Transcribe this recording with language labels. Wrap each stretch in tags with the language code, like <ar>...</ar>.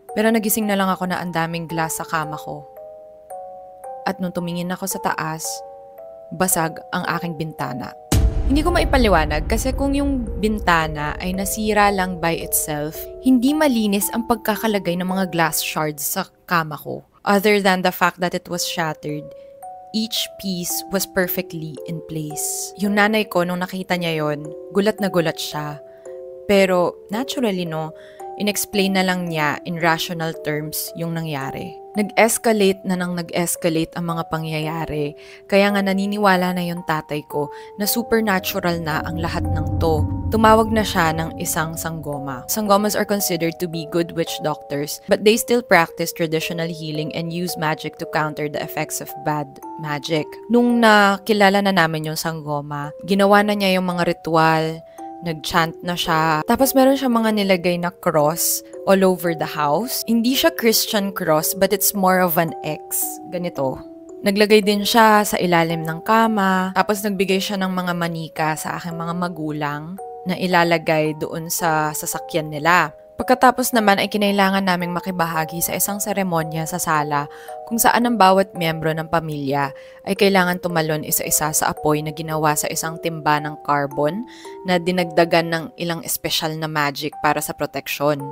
<tl>Pero nagising na lang ako na ang daming glass sa kama ko. At nung tumingin ako sa taas, basag ang aking bintana. Hindi ko maipaliwanag kasi kung yung bintana ay nasira lang</tl> <en>by itself,</en> <tl>hindi malinis ang pagkakalagay ng mga glass shards sa kama ko.</tl> <en>Other than the fact that it was shattered, each piece was perfectly in place.</en> <tl>Yung nanay ko, nung nakita niya yon, gulat na gulat siya. Pero naturally inexplain na lang niya</tl> <en>in rational terms</en> <tl>yung nangyari. Nag-escalate na nang nag-escalate ang mga pangyayari, kaya nga naniniwala na yung tatay ko na supernatural na ang lahat ng to. Tumawag na siya ng isang sanggoma.</tl> <en>Sanggomas are considered to be good witch doctors, but they still practice traditional healing and use magic to counter the effects of bad magic.</en> <tl>Nung nakilala na namin yung sanggoma, ginawa na niya yung mga ritual, nag-chant na siya. Tapos meron siya mga nilagay na cross</tl> <en>all over the house.</en> <tl>Hindi siya</tl> <en>Christian cross, but it's more of an X.</en> <tl>Ganito. Naglagay din siya sa ilalim ng kama. Tapos nagbigay siya ng mga manika sa aking mga magulang na ilalagay doon sa sasakyan nila. Pagkatapos naman ay kinailangan naming makibahagi sa isang seremonya sa sala kung saan ang bawat miyembro ng pamilya ay kailangan tumalon isa-isa sa apoy na ginawa sa isang timba ng carbon na dinagdagan ng ilang espesyal na magic para sa proteksyon.</tl>